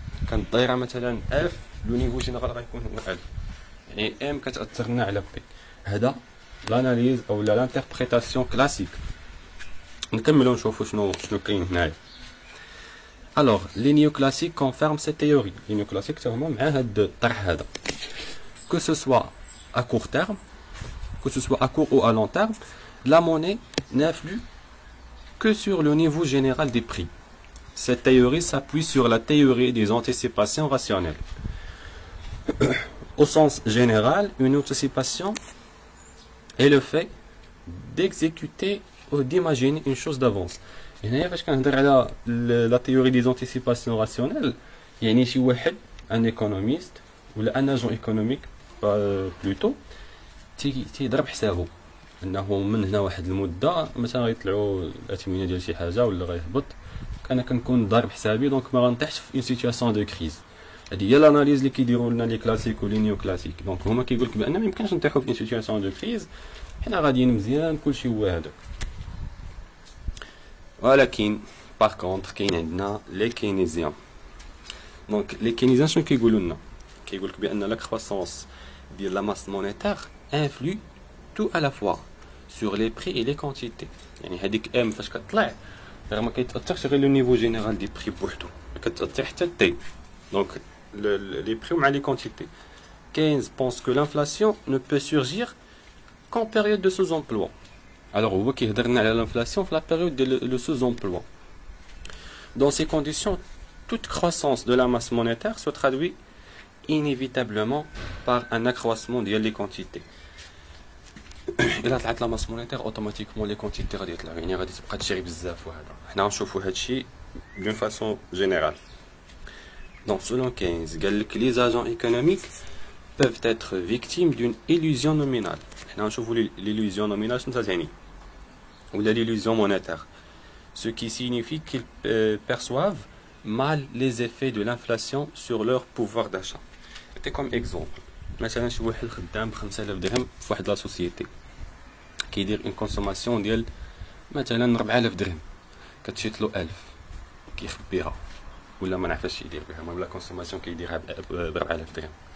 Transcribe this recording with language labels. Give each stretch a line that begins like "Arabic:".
Arabic: كانت دايره مثلا 1000، لو نيفو جينيرال غيكون هو 1000. يعني ام كتاثر لنا على بي. هذا لاناليز او لانتربريتاسيون كلاسيك. نكملوا نشوفوا شنو كاين هنايا. الوغ لي نيو كلاسيك كونفيرم سيت تيوري. لي نيو كلاسيك حتى هما مع هاد الطرح هذا.
French: كو سو سوا ا كور تيرم que ce soit à court ou à long terme, la monnaie n'influe que sur le niveau général des prix. Cette théorie s'appuie sur la théorie des anticipations rationnelles. Au sens général, une anticipation est le fait d'exécuter ou d'imaginer une chose d'avance.
Arabic: هنا فاش كنهضر على la théorie des anticipations rationnelles يعني شي واحد un économiste ولا
French: un agent économique plutôt
Arabic: تيضرب حسابه انه من هنا واحد المده مثلا غيطلعوا الاثمنه ديال شي حاجه ولا غيهبط، انا كنكون ضارب حسابي دونك ما غنطيحش في اون سيتوياسيون دو كريز. هذه هي الاناليز اللي كيديروا لنا لي كلاسيك ولي نيو كلاسيك. دونك هما كيقول لك بان ما يمكنش نطيحوا في اون سيتوياسيون دو كريز، حنا غاديين مزيان كلشي هو هذاك. ولكن باغ كونطخ كاين عندنا لي كينيزيان. دونك لي كينيزيان شنو كيقولوا لنا؟ كيقول لك بان لا كروسونس ديال لا ماس مونيتير
French: influe tout à la fois sur les prix et les quantités.
Arabic: يعني هذيك ام فاش كتطلع راه ما كيتاثرش غير لو نيفو جينيرال دي بري بوحدو، كتاثر حتى تي. دونك لي بري مع لي كونتيتي.
French: Keynes pense que l'inflation ne peut surgir qu'en période de sous-emploi.
Arabic: Alors هو كيهضر لنا على l'inflation في
French: la période de sous-emploi. Dans ces conditions, toute croissance de la masse monétaire se traduit inévitablement par un accroissement ديال les quantités.
Arabic: الا طلعت لا ماس مونيتير اوتوماتيكمون لي كونتيتي غادي يطلعوا، يعني غادي تبقى تشري بزاف. وهذا حنا غنشوفوا هادشي دون فاسون جينيرال. دونك سولون كينز قال لك لي زاجون ايكونوميك
French: peuvent être victimes d'une illusion nominale.
Arabic: حنا غنشوفوا l'illusion nominale شنو تعني ولا l'illusion monétaire.
French: Ce qui signifie qu'ils perçoivent mal les effets de l'inflation sur leur pouvoir d'achat. C'est comme exemple.
Arabic: مثلا شي واحد خدام ب 5000 درهم في واحد لا سوسيتي، كيدير اون كونسوماسيون ديال مثلا 4000 درهم، كتشيطلو 1000 كيخبيها ولا ما نعرفش اش يدير بها، المهم لا كونسوماسيون كيديرها ب 4000 درهم.